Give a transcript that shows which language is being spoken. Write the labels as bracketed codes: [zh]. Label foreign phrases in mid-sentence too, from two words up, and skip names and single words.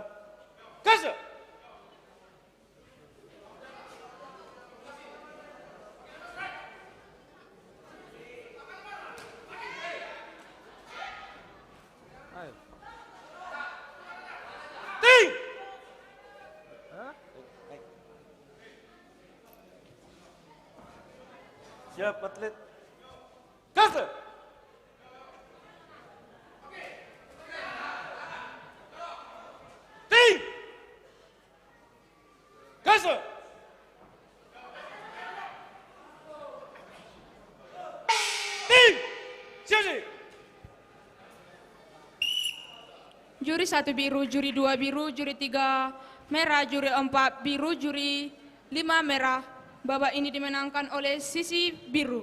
[id] Kaiser. Ting. Siap atlet. Kaiser. Ting. Kaiser. Ting. Siap. Juri 1 biru, juri 2 biru, juri 3 merah, juri 4 biru, juri 5 merah. Babak ini dimenangkan oleh sisi biru.